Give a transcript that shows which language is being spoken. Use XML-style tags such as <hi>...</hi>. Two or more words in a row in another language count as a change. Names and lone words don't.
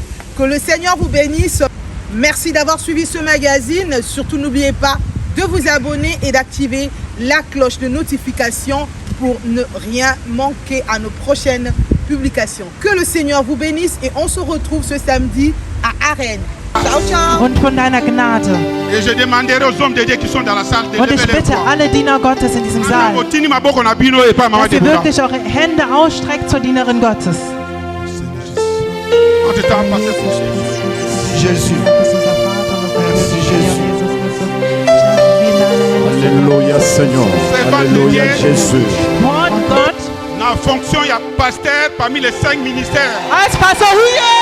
<fr>Que le Seigneur vous bénisse. Merci d'avoir suivi ce magazine. Surtout, n'oubliez pas de vous abonner et d'activer la cloche de notification pour ne rien manquer à nos prochaines publications. Que le Seigneur vous bénisse et on se retrouve ce samedi à Arène.</fr> <it>Ciao, ciao.</it> <de>Und von deiner Gnade.</de> <fr>Et je demanderai aux hommes de Dieu qui sont dans la salle de</fr> <de>Und ich</de> <fr>lever les</fr> <de>bitte</de> <fr>voix.</fr> <de>alle Diener Gottes in diesem Saal, dass ihr wirklich eure Hände ausstreckt zur Dienerin Gottes.</de> <fr>Jésus. Merci Jésus. Alléluia Seigneur. Alléluia Jésus.</fr> <de>Wort Gott.</de> <fr>La fonction, il y a pasteur parmi les 5 ministères.</fr> <de>Als Pastor hier</de>